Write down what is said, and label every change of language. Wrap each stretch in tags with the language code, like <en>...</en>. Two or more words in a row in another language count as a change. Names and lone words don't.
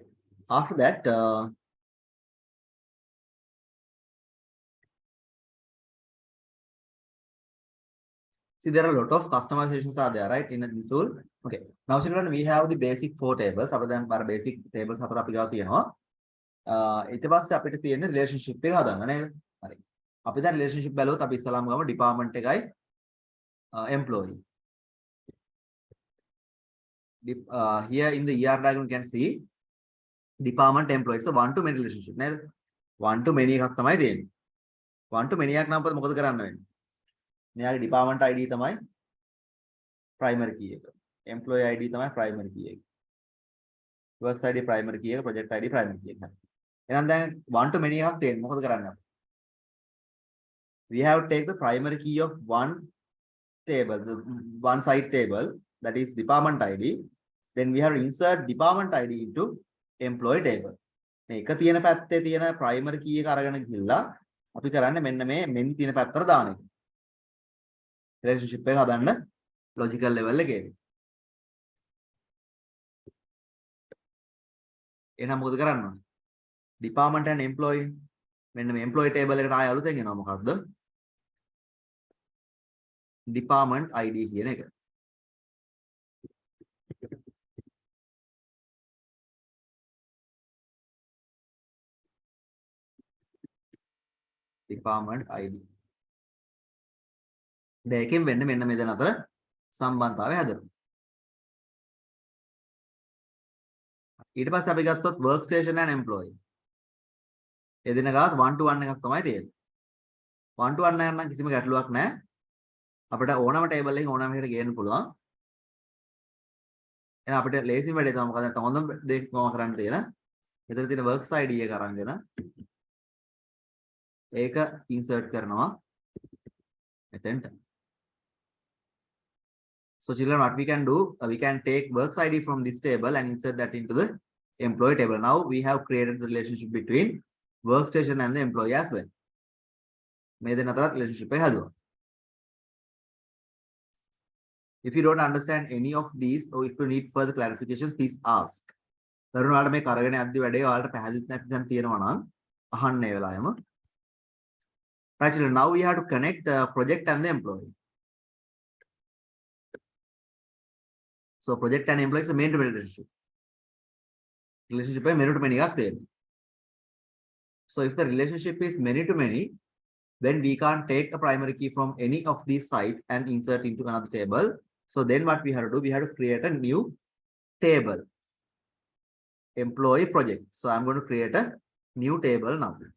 <en>After that, see, there are a lot of customizations are there, right, in the tool. Okay. Now, children, we have the basic four tables. Other than our basic tables,</en> <si>හතර අපි ගාව තියෙනවා. ඊට පස්සේ අපිට තියෙන relationship එක හදන්න නේද? හරි. අපි දැන් relationship බැලුවොත් අපි ඉස්සලාම ගමු department එකයි employee.</si> <en>Here in the ER diagram you can see department employee. It's a one to many relationship නේද? one to many</en> <si>එකක් තමයි තියෙන්නේ.</si> <en>one to many</en> <si>එකක් නම් මොකද කරන්න වෙන්නේ?</si> <en>මෙයාගේ department ID තමයි primary key එක. employee ID තමයි primary key එක. works ID primary key එක, project ID primary key එක.</en> <si>එහෙනම් දැන්</si> <en>one to many</en> <si>එකක් තියෙන්නේ. මොකද කරන්නේ අපි?</si> <en>We have to take the primary key of one table, the one side table, that is department ID. Then we have to insert department ID into employee table.</en> <si>මේ එක තියෙන පැත්තේ තියෙන</si> <en>primary key</en> <si>එක අරගෙන ගිහලා අපි කරන්නේ මෙන්න මේ මෙන් තියෙන පැත්තට දාන එක. relationship එක හදන්න</si> <en>logical level</en> <si>එකේදී. එහෙනම් මොකද කරන්න ඕනේ?</si> <en>department and employee</en> <si>මෙන්න මේ</si> <en>employee table</en> <si>එකට ආය අලුතෙන් එනවා මොකද්ද?</si> <en>department ID</en> <si>කියන එක.</si> <en>department ID.</en> <si>දෙකෙන් වෙන්නේ මෙන්න මේ දෙන අතර සම්බන්ධතාවය හැදෙනවා. ඊට පස්සේ අපි ගත්තොත්</si> <en>workstation and employee.</en> <si>ඒ දෙන ගාත් 1 to 1 එකක් තමයි තියෙන්නේ. 1 to 1 නම් කිසිම ගැටලුවක් නැහැ. අපිට ඕනම ටේබල් එකකින් ඕනම එකකට ගේන්න පුළුවන්. එහෙනම් අපිට ලේසිම වැඩේ තමයි මොකද නැත්නම් හොඳම දේ කොහොම කරන්න තියෙන. මෙතන තියෙන</si> <en>works ID</en> <si>එක අරන්ගෙන ඒක insert කරනවා මෙතෙන්ට.</si> <en>So children, what we can do, we can take works ID from this table and insert that into the employee table. Now we have created the relationship between workstation and the employee as well.</en> <si>මේ දෙන්න අතරත් relationship එක හැදුවා.</si> <en>If you don't understand any of these or if you need further clarifications, please ask.</en> <si>තරුණාට මේ කරගෙන යද්දි වැඩේ ඔයාලට පැහැදිලි නැත්නම් තියෙනවා නම් අහන්න ඒ වෙලාවෙම.</si> <en>Right, children, now we have to connect the project and the employee. So project and employee is a main to main relationship. Relationship is many to many එකක් තියෙනවා. So if the relationship is many to many, then we can't take a primary key from any of these sites and insert into another table. So then what we have to do, we have to create a new table, employee project. So I'm going to create a new table now.</en>